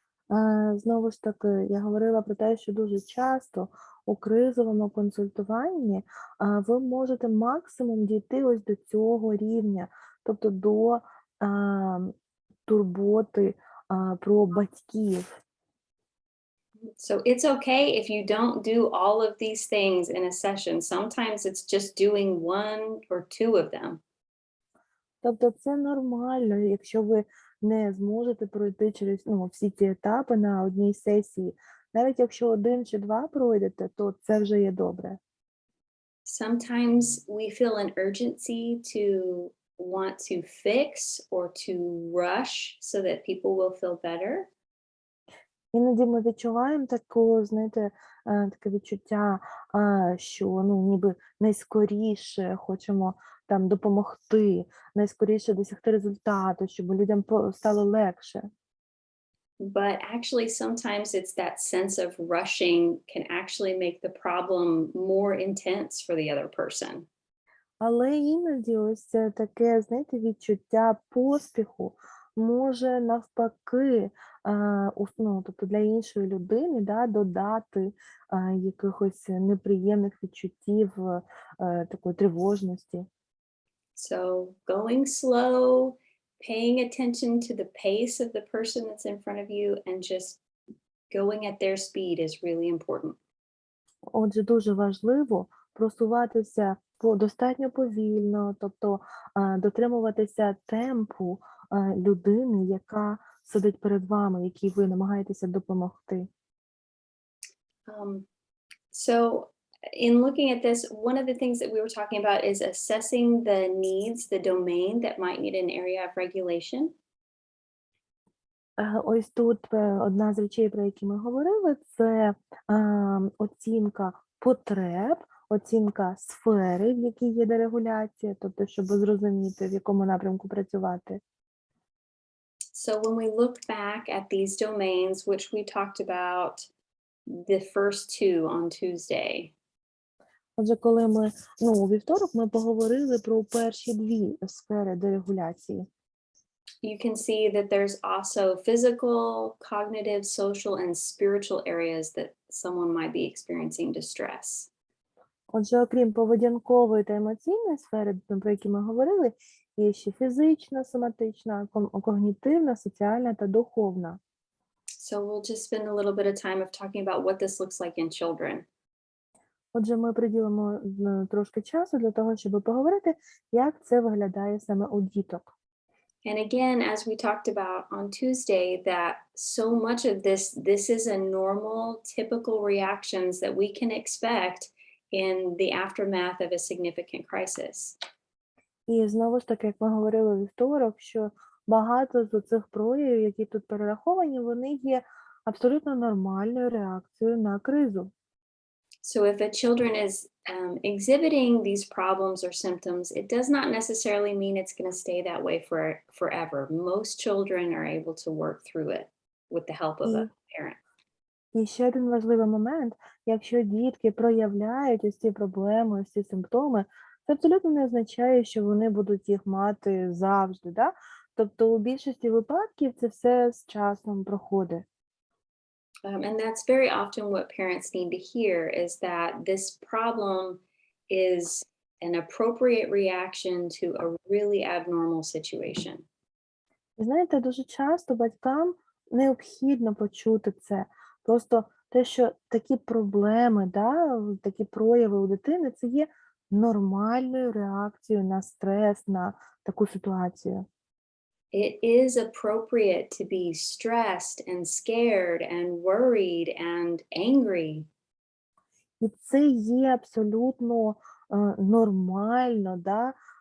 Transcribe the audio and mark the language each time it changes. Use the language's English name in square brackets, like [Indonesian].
[Ukrainian] Знову ж таки, я говорила про те, що дуже часто у кризовому консультуванні ви можете максимум дійти ось до цього рівня, тобто до турботи про батьків. [English] So it's okay if you don't do all of these things in a session. Sometimes it's just doing one or two of them. [Ukrainian] Тобто це нормально, якщо ви не зможете пройти через всі ці етапи на одній сесії. Навіть якщо один чи два пройдете, то це вже є добре. [English] Sometimes we feel an urgency to want to fix or to rush so that people will feel better. [Ukrainian] Іноді ми відчуваємо таке відчуття, що ніби найскоріше хочемо там допомогти, найскоріше досягти результату, щоб людям стало легше. [English] But actually, sometimes it's that sense of rushing can actually make the problem more intense for the other person. [Ukrainian] Але іноді ось це таке, відчуття поспіху може навпаки, тобто для іншої людини, додати якихось неприємних відчуттів, такої тривожності. [English] So going slow, paying attention to the pace of the person that's in front of you and just going at their speed is really important. [Ukrainian] Отже, дуже важливо просуватися достатньо повільно, тобто дотримуватися темпу людини, яка сидить перед вами, якій ви намагаєтеся допомогти? [English] Um, so, in looking at this, one of the things that we were talking about is assessing the needs, the domain that might need an area of regulation. [Ukrainian] Ось тут одна з речей, про які ми говорили, це оцінка потреб, оцінка сфери, в якій є дерегуляція, тобто, щоб зрозуміти, в якому напрямку працювати. [English] So, when we look back at these domains, which we talked about the first two on Tuesday, [Ukrainian] Отже, коли ми, у вівторок ми поговорили про перші дві сфери дерегуляції. [English] you can see that there's also physical, cognitive, social, and spiritual areas that someone might be experiencing distress. [Ukrainian] Отже, окрім поведінкової та емоційної сфери, про які ми говорили, є ще фізична, соматична, когнітивна, соціальна та духовна. [English] So we'll just spend a little bit of time of talking about what this looks like in children. [Ukrainian] Отже, ми приділимо трошки часу для того, щоб поговорити, як це виглядає саме у діток. [English] And again, as we talked about on Tuesday, that so much of this is a normal, typical reactions that we can expect in the aftermath of a significant crisis. [Ukrainian] І знову ж таки, як ми говорили у вівторок, що багато з цих проявів, які тут перераховані, вони є абсолютно нормальною реакцією на кризу. [English] So if a children is exhibiting these problems or symptoms, it does not necessarily mean it's going to stay that way forever. Most children are able to work through it with the help of a parent. [Ukrainian] І ще один важливий момент, якщо дітки проявляють ось ці проблеми, ось ці симптоми, це абсолютно не означає, що вони будуть їх мати завжди. Да? Тобто у більшості випадків це все з часом проходить. [English] And that's very often what parents need to hear is that this problem is an appropriate reaction to a really abnormal situation. [Ukrainian] Знаєте, дуже часто батькам необхідно почути це. Просто те, що такі проблеми, да, такі прояви у дитини, це є нормальною реакцією на стрес, на таку ситуацію. [English] It is appropriate to be stressed and scared and worried and angry. [Ukrainian] І це є абсолютно нормально, да?